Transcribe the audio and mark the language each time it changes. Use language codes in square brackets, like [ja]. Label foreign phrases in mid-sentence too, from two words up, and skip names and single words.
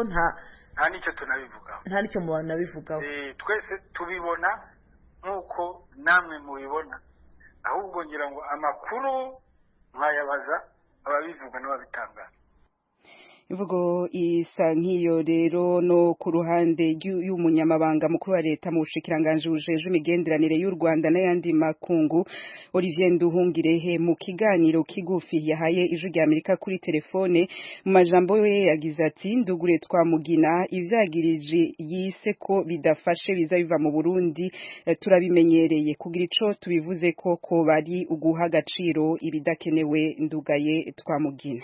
[rw] nta nicyo tunabivugaho, nta nicyo mubanabivugaho. Twese tubibona nk'uko namwe mubibona, ahubwo ngira ngo amakuru mwayabaza ababivuga n'ababitangaza. [rn] Imvugo isa nk'iyo rero no ku ruhande y'umunyamabanga mukuru wa leta mu bushikiranganje bujeje imigenderanire y'u Rwanda n'ayandi makungu Olivier Nduhungirehe mu kiganiro kigufi yahaye ijwi rya Amerika kuri telefone mu majambo ye yagize ati ndugure twamugina ivyagirije yise ko bidafashe biza biva mu Burundi turabimenyereye kugira ico tubivuze ko bari uguha agaciro ibidakenewe ndugaye twamugina.